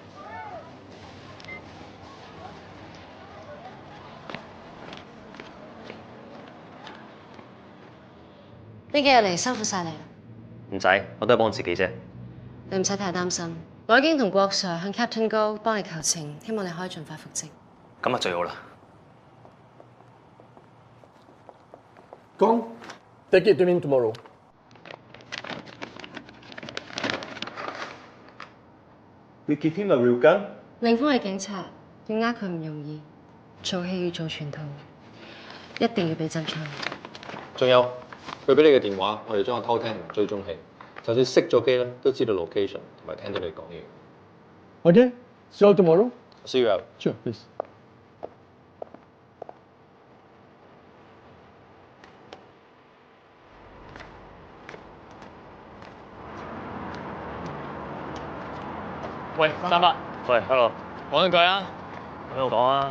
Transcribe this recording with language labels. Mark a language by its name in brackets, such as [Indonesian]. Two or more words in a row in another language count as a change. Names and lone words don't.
[Cantonese] 呢幾日嚟辛苦晒你啦。唔使，我都係幫自己啫。你唔使太擔心，我已經同郭 Sir 向 Captain 高幫你求情，希望你可以盡快復職。咁啊最好啦。 [English] Kong, take it to me tomorrow. You give him a real gun? [Cantonese] 凌峰係警察，要呃佢唔容易，做戲要做全套，一定要俾真槍。仲有佢俾你嘅電話，我哋將個偷聽追蹤器，就算熄咗機咧，都知道 location 同埋聽到你講嘢。 [English] Okay. See you tomorrow. See you out. Sure, please. [Cantonese] 喂，三伯。喂，hello。講兩句啊。喺度講啊。